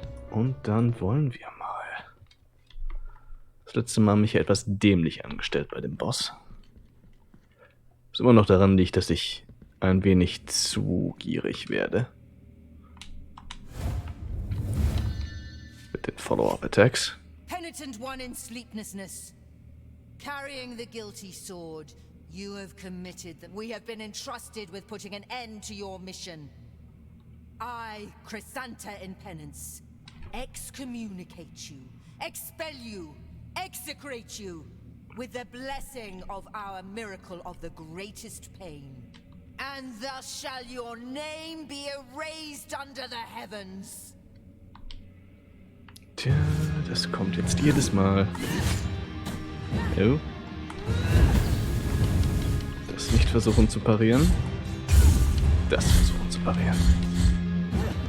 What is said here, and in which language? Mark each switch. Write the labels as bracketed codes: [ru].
[de] Und dann wollen wir mal. Das letzte Mal mich ja etwas dämlich angestellt bei dem Boss. Was immer noch daran liegt, dass ich ein wenig zu gierig werde. Mit den Follow-up-Attacks. [en] Penitent one in sleeplessness, carrying the guilty sword, you have committed that we have been entrusted with putting an end to your mission. I, Chrysanta in penance, excommunicate you, expel you, execrate you, with the blessing of our miracle of the greatest pain. And thus shall your name be erased under the heavens. [de] Tja, das kommt jetzt jedes Mal. Oh. Das nicht versuchen zu parieren. Das versuchen zu parieren.